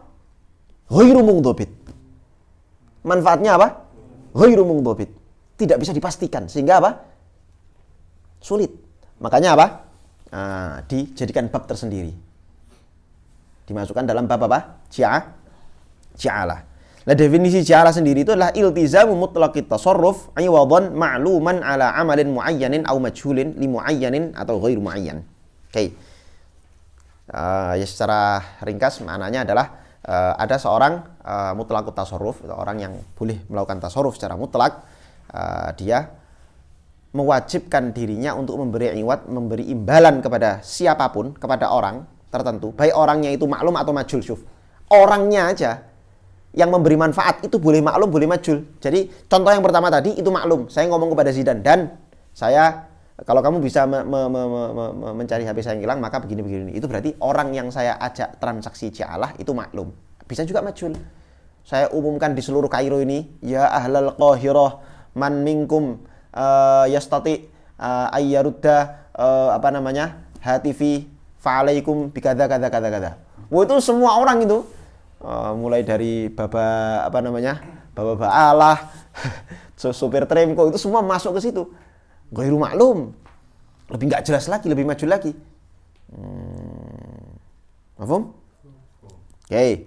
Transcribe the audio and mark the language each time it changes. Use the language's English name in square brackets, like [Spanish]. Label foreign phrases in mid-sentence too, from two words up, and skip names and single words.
[Arabic] غير منضبط. [Indonesian] Manfaatnya apa? [Arabic] غير منضبط. [Indonesian] Tidak bisa dipastikan. Sehingga apa? Sulit. Makanya apa? Dijadikan bab tersendiri. Dimasukkan dalam bab apa? [Arabic] Ja'alah. [Indonesian] Nah, definisi ja'alah sendiri itu adalah [Arabic] التزام مطلق التصرف عوضا معلوما على عمل معين أو مجهول لمعين أو غير معين. Oke. [Indonesian] Ya secara ringkas maknanya adalah ada seorang [Arabic] مطلق التصرف, [Indonesian] orang yang boleh melakukan tasarruf secara mutlak, dia mewajibkan dirinya untuk memberi iwad, memberi imbalan kepada siapapun, kepada orang tertentu, baik orangnya itu maklum atau majhul. Syuf, orangnya aja yang memberi manfaat itu boleh maklum, boleh majhul. Jadi contoh yang pertama tadi itu maklum, saya ngomong kepada Zidan, dan saya, kalau kamu bisa mencari HP saya yang hilang maka begini. Itu berarti orang yang saya ajak transaksi ja'alah itu maklum. Bisa juga majhul. Saya umumkan di seluruh Kairo ini, [Arabic] يا أهل القاهرة من منكم يستطيع أن يرد هاتفي فعليكم بكذا كذا. [Indonesian] Wah, itu semua orang itu mulai dari baba Allah, sopir Tremco, itu semua masuk ke situ. [Arabic] غير معلوم, [Indonesian] lebih nggak jelas lagi, lebih maju lagi. Paham? Oke.